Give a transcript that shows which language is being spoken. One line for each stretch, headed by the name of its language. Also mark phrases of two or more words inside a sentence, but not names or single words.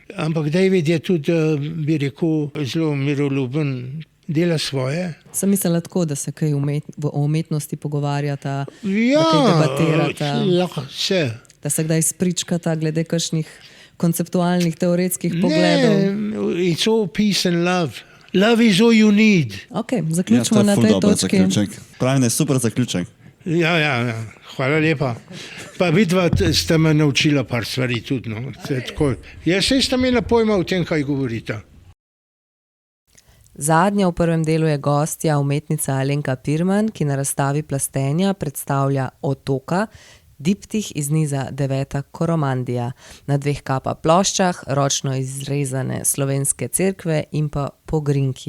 Slovenian: Ampak David je tudi, bi rekel, zelo miroljuben, dela svoje. Sem mislila tako, da se kaj o umetnosti pogovarjata, Ja, da kaj debatirata, lahko vse. da se kdaj spričkata glede kakšnih konceptualnih, teoretskih pogledov. Ne,
English: it's all peace and love. Love is all you need.
Slovenian: Ok, Ja, zaključimo to je na ful tej dober točki. zaključek. Pravim, da je super zaključek. Ja. Hvala lepa. Pa vidva ste me naučila par stvari tudi. No. Jaz sta imela pojma o tem, kaj govorite. Zadnja v prvem delu je gostja, umetnica Alenka Pirman, ki na razstavi plastenja predstavlja Otoka, diptih iz niza Deveta Koromandija, na 2 kapa ploščah, ročno izrezane slovenske cerkve in pa pogrinki.